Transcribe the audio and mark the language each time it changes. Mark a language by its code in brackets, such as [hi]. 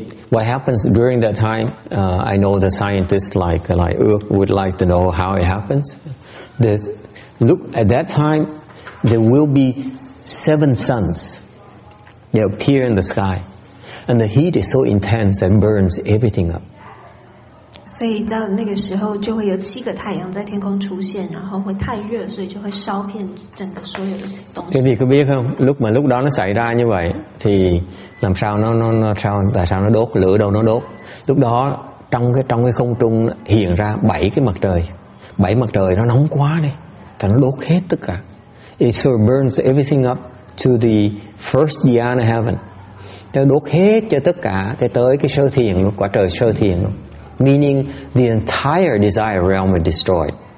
[en] What happens during that time? I know the scientists like would like to know how it happens. Look at that time, there will be 7 suns. They appear in the sky, and the heat is so intense that burns everything up. [zh] 所以到那个时候就会有7个太阳在天空出现，然后会太热，所以就会烧遍整个所有的东西。 [vi] Quý vị có biết không? Lúc đó nó xảy ra như vậy thì làm sao tại sao nó đốt, lửa đâu nó đốt? Lúc đó trong cái không trung hiện ra 7 cái mặt trời. 7 mặt trời nó nóng quá đi, thì nó đốt hết tất cả. [en] It so burns everything up to the first dhyana heaven. [vi] Nó đốt hết cho tất cả tới cái sơ thiền luôn, quả trời sơ thiền luôn. [en] Meaning the entire desire realm is destroyed.